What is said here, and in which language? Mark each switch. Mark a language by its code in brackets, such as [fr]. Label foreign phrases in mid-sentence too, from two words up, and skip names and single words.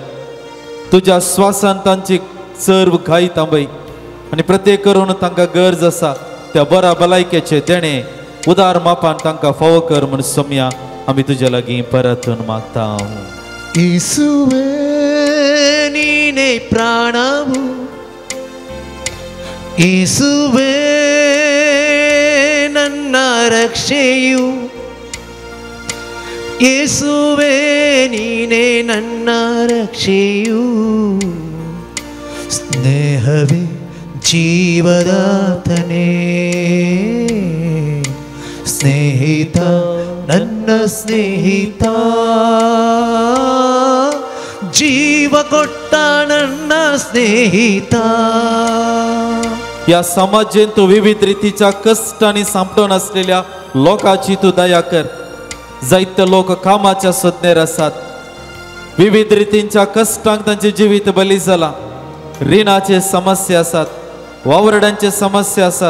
[kok] तुज्या स्वासान तांची सर्व घाई थांबय आनी प्रत्येक करून तांकां गरज आसा त्या बऱ्या भलायकेचे देणे उदार मापान तांकां फावो कर म्हूण सोम्या आमी तुजे लागीं परतून मागता. [kn] ಯೇಸುವೇ ನೀನೇ ಪ್ರಾಣವು ಯೇಸುವೇ ನನ್ನ ರಕ್ಷೆಯು ಯೇಸುವೇ ನೀನೇ ನನ್ನ ರಕ್ಷೆಯು ಸ್ನೇಹವೇ ಜೀವದಾತನೇ ಸ್ನೇಹಿತ ನನ್ನ ಸ್ನೇಹಿತ ಜೀವ ಕೊಟ್ಟ ನನ್ನ ಸ್ನೇಹಿತ. [kok] या समाजेन तू विविध रितीच्या कष्टांनी सांपडून असलेल्या लोकांची तू दया कर. जायते लोक कामाच्या सोदनेर आसात. विविध रितींच्या कष्टांक तांचे जिवीत बली जाला. रिणाचे समस्या आसात, वावरड्यांचे समस्या आसात.